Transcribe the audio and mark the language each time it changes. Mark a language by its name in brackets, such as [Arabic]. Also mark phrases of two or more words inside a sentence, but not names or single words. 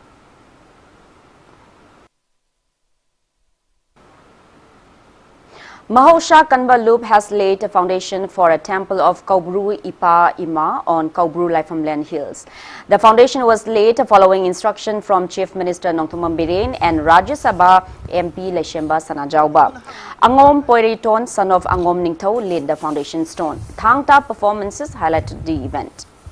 [English] Mahosha Kanva Loop has laid a foundation for a temple of Kaubru Ipa Ima on Kaubru Laifamland Hills. The foundation was laid following instruction from Chief Minister Nongthumam Biren and Rajya Sabha MP Leshemba Sanajauba. Angom Poiriton, son of Angom Ningthau, laid the foundation stone. Thangta performances highlighted the event.